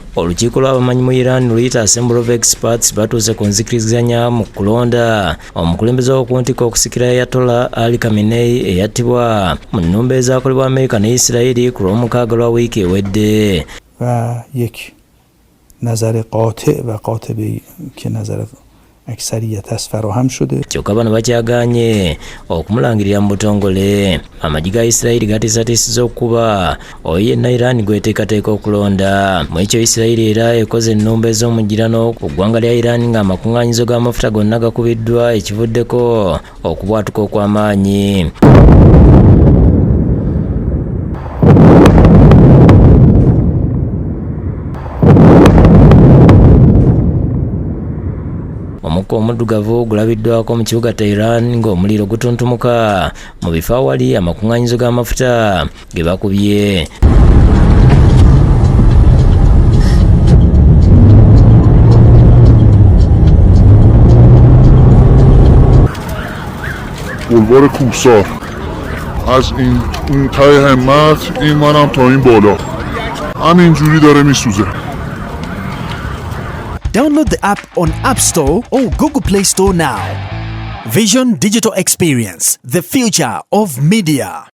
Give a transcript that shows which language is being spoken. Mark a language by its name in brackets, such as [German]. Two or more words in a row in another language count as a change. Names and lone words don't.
[Ganda] olukiiko lw'abamanyi mu Iran luyita Assembly of Experts batuuse ku nzikiriziganya mu kulonda omukulembeze w'okuntiko okusikira Ayatollah Ali Khamenei eyattibwa mu nnumba ezaakolebwa Amerika ne Yisirayiri ku lw'omukaaga lwa wiiki ewedde. [Persian] یک نظر قاطع و قاطبی که نظر اکثریت است فراهم شده. [Ganda] kyokka bano bakyagaanye okumulangirira mu butongole. Amagi ga Isirayiri gatiisatiisizza okuba oyo yenna Iran gw'eteekateeka okulonda. Mu ekyo Isirayiri era ekoze ennumba ez'omugirano ku ggwanga lya Iran ng'amakuŋŋaanyizo g'amafuta gonna gakubiddwa ekivuddeko okubwatuka okw'amaanyi. Omukka omuddugavu gulabiddwako mu kibuga Tehran ng'omuliro gutuntumuka mu bifo awali amakuŋŋaanyizo g'amafuta ge bakubye. [Persian] بلوار کوهسار از این ته همت این منم تا این بالا همینجوری داره میسوزه. [English] Download the app on App Store or Google Play Store now. Vision Digital Experience, the future of media.